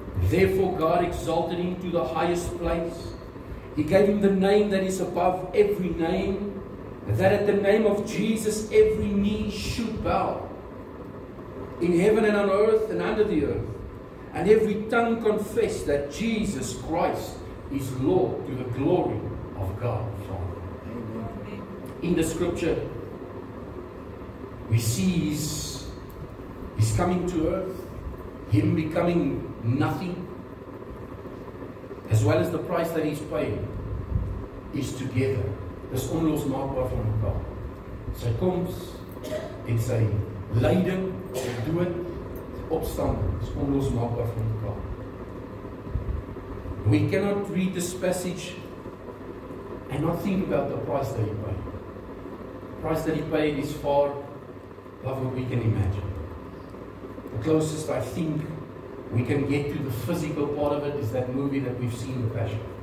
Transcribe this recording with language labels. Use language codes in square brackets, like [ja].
[en] Therefore God exalted Him to the highest place. He gave Him the name that is above every name, that at the name of Jesus every knee should bow, in heaven and on earth and under the earth, and every tongue confess that Jesus Christ is Lord, to the glory of God the Father. Amen. In the scripture, we see He's coming to earth, Him becoming nothing, as well as the price that He's paid, is together. [af] Dis onlosmaakbaar van mekaar. Sy koms en sy lyding, sy dood, sy opstanding is onlosmaakbaar van mekaar. [en] We cannot read this passage and not think about the price that He paid. The price that He paid is far above what we can imagine. The closest I think we can get to the physical part of it is that movie that we've seen, The Passion.